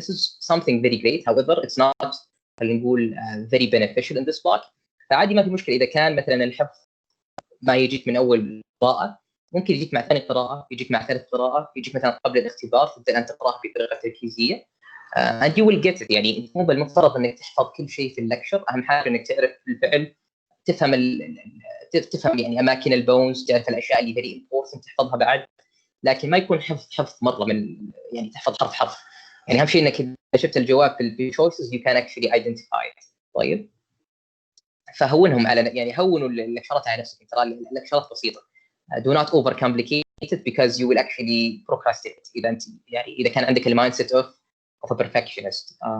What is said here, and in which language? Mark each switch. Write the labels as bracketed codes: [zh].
[en] This is something very great. However, it's not [ar] خلينا نقول [en] very beneficial in this block. [ar] فعادي ما في مشكله اذا كان مثلا الحفظ ما يجيك من اول قراءه، ممكن يجيك مع ثاني قراءه، يجيك مع ثالث قراءه، يجيك مثلا قبل الاختبار تبدا ان تقراها بطريقه تركيزيه. [en] and you will get it. [ar] يعني مو بالمفترض انك تحفظ كل شيء في اللكشر، اهم حاجه انك تعرف بالفعل تفهم تفهم يعني اماكن البونز، تعرف الاشياء اللي very important تحفظها بعد، لكن ما يكون حفظ مره من يعني تحفظ حرف. يعني اهم شيء انك اذا شفت الجواب في الشويسز [en] you can actually identify it. [ar] طيب فهونهم على يعني هونوا اللكشرات على نفسك، ترى اللكشرات بسيطه. [en] do not overcomplicate it because you will actually procrastinate [ar] اذا انت يعني اذا كان عندك المايند سيت [en] of a perfectionist.